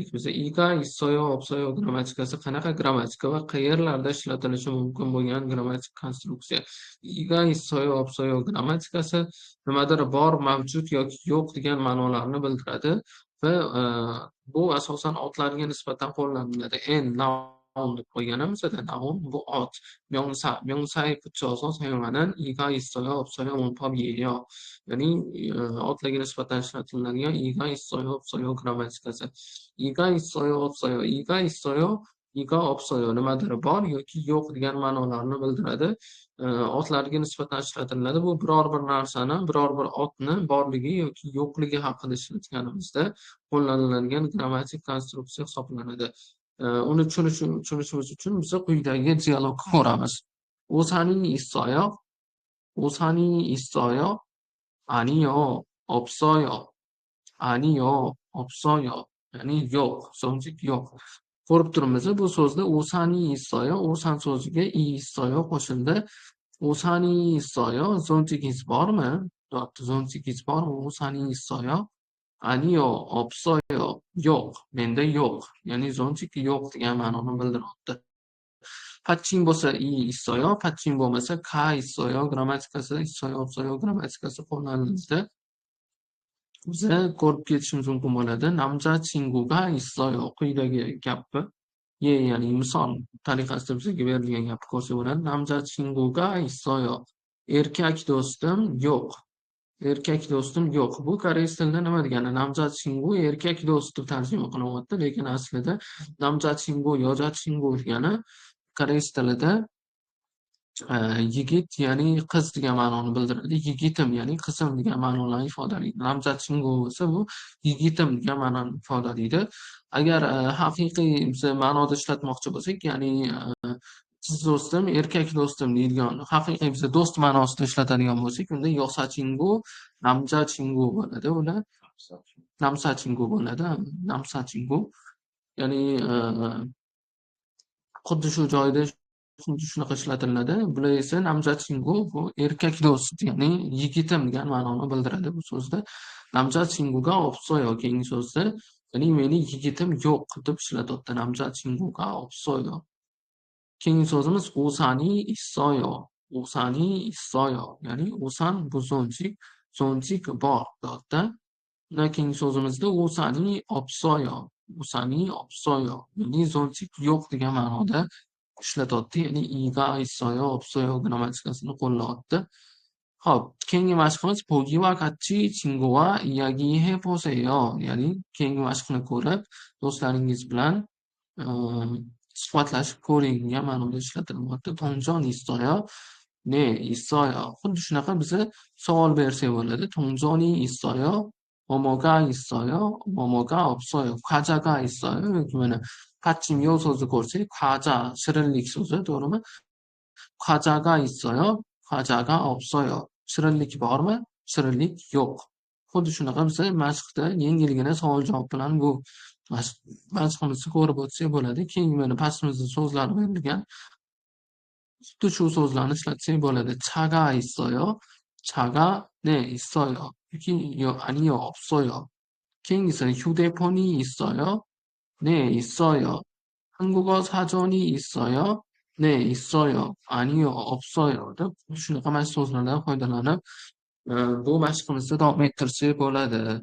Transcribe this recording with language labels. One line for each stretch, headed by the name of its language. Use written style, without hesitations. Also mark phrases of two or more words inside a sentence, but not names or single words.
Uzbek: Biza
Korean: 이가 있어요, 없어요
Uzbek: grammatikasi qanaqa grammatika va qayerlarda ishlatilishi mumkin bo'lgan grammatik konstruksiya.
Korean: 이가 있어요, 없어요
Uzbek: grammatikasi nimadir bor, mavjud yoki yo'q degan ma'nolarni bildiradi va bu asosan otlarga nisbatan qo'llaniladi. Noun deb qo'yganimizda noun bu ot.
Korean: 명사의 붙여서 사용하는 이가 있어요, 없어요, 문법이에요.
Uzbek: ya'ni otlarga nisbatan ishlatiladigan
Korean: 이가 있어요, 없어요
Uzbek: grammatikasi.
Korean: 이가 있어요, 없어요. 이가 없어요
Uzbek: nimadir bor yoki yo'q degan ma'nolarni bildiradi. Otlarga nisbatan ishlatiladi. Bu biror bir narsani, biror bir otni borligi yoki yo'qligi haqida ishlatganimizda qo'llaniladigan grammatik konstruksiya hisoblanadi. Uni tushunishimiz uchun biz quyidagi dialogni ko'ramiz.
Korean: 우산이 있어요? 아니요, 없어요.
Uzbek: Ya'ni yo'q, so'zlik yo'q. Ko'rib turibmiz, bu so'zda
Korean: 우산이 있어요,
Uzbek: 우산 so'ziga 있어요 qo'shildi.
Korean: 우산이 있어요,
Uzbek: zontigingiz bormi? Zontigingiz bormi?
Korean: 우산이 있어요? 아니요, 없어요.
Uzbek: Yo'q, menda yo'q. Ya'ni zontik yo'q degan ma'noni bildiryapti. 받침 bo'lsa i 있어요. 받침 bo'lmasa ka 있어요. grammatikasi
Korean: 있어요, 없어요
Uzbek: grammatikasi qo'llanilsa biza ko'rib ketishimiz mumkin bo'ladi.
Korean: 남자친구가 있어요.
Uzbek: quyidagi gapni ya'ni misol tariqasida bizga berilgan gapni ko'rsak bo'ladi.
Korean: 남자친구가 있어요.
Uzbek: Erkak do'stim yo'q. Erkak do'stim yo'q. Bu koreys tilida nima degani? 남자친구 erkak do'st deb tarjima qilinyapti, lekin aslida
Korean: 남자친구 여자친구
Uzbek: degani koreys tilida yigit ya'ni qiz degan ma'noni bildiradi. Yigitim ya'ni qizim degan ma'nolarni ifodalaydi. 남자친구 esa bu yigitim degan ma'noni ifodalaydi. Agar haqiqiy biz ma'noda ishlatmoqchi bo'lsak, ya'ni qiz do'stim, erkak do'stim deydigan haqiqiy biz do'st ma'nosida ishlatadigan bo'lsak, unda
Korean: 여사친구, 남자친구
Uzbek: bo'ladi. Ular 남사친구 bo'ladi. 남사친구 ya'ni xuddi shu joyda xuddi shunaqa ishlatiladi. Bular esa 남자친구 bu erkak do'st ya'ni yigitim degan ma'noni bildiradi bu so'zda.
Korean: 남자친구가 없어요
Uzbek: keyingi so'zda ya'ni meni yigitim yo'q deb ishlatyapti.
Korean: 남자친구가 없어요.
Uzbek: keyingi so'zimiz
Korean: 우산이 있어요. 우산이 있어요.
Uzbek: ya'ni 우산 bu zo'njik, zo'njik bor deyapti. keyingi so'zimizda
Korean: 우산이 없어요. 우산이 없어요.
Uzbek: ya'ni zo'njik yo'q degan ma'noda ishlatyapti. Ya'ni iga
Korean: 있어요, 없어요
Uzbek: grammatikasini qo'llayapti. Xo'p, keyingi mashqimiz
Korean: 보기와 같이 친구와 이야기해 보세요.
Uzbek: Ya'ni keyingi mashqni ko'rib, do'stlaringiz bilan suhbatlashib ko'ring degan ma'noda ishlatilyapti.
Korean: 동전 있어요? 네, 있어요.
Uzbek: xuddi shunaqa biza savol bersak bo'ladi.
Korean: 동전이 있어요? 뭐뭐가 있어요? 뭐뭐가 없어요. 과자가 있어요?
Uzbek: yoki mana 받침 요 so'zni ko'rsak, 과자, shirinlik so'zi, to'g'rimi?
Korean: 과자가 있어요? 과자가 없어요.
Uzbek: shirinlik bormi? shirinlik yo'q. Xuddi shunaqa biza mashqda yengilgina savol-javob bilan bu mashqimizni ko'rib o'tsak bo'ladi. Keyin mana pastimizda so'zlar berilgan. xuddi shu so'zlarni ishlatsak bo'ladi.
Korean: 차가 있어요? 차가 네, 있어요. yoki 아니요, 없어요. keyingisi 휴대폰이 있어요? 네, 있어요. 한국어 사전이 있어요? 네, 있어요. 아니요, 없어요.
Uzbek: deb shunaqa mashq so'zlardan foydalanib bu mashqimizni davom ettirsak bo'ladi.